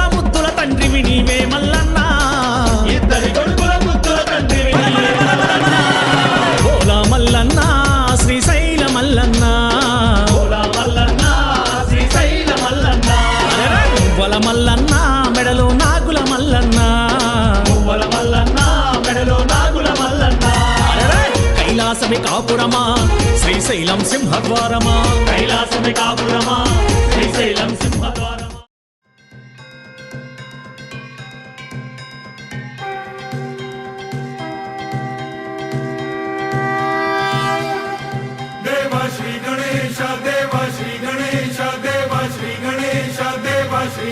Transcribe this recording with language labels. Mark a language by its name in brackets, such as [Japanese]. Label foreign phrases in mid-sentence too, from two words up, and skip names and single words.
[Telugu] ముద్దుల తండ్రివి నీవే మల్లన్న ఇద్దరి కొడుకుల ముద్దుల తండ్రివి నీవే మల్లన్న ఓలా మల్లన్న శ్రీశైల మల్లన్న ఓలా మల్లన్న శ్రీశైల మల్లన్న పువ్వల మల్లన్న మెడలో నాగుల మల్లన్న పువ్వల మల్లన్న మెడలో నాగుల మల్లన్న కైలాసమి కాపురమా శ్రీశైలం సింహద్వారమా కైలాసమి కాపురమా శ్రీశైలం సింహద్వారమా [Hindi] देवा श्री गणेश देवा श्री गणेश देवा श्री गणेश देवा श्री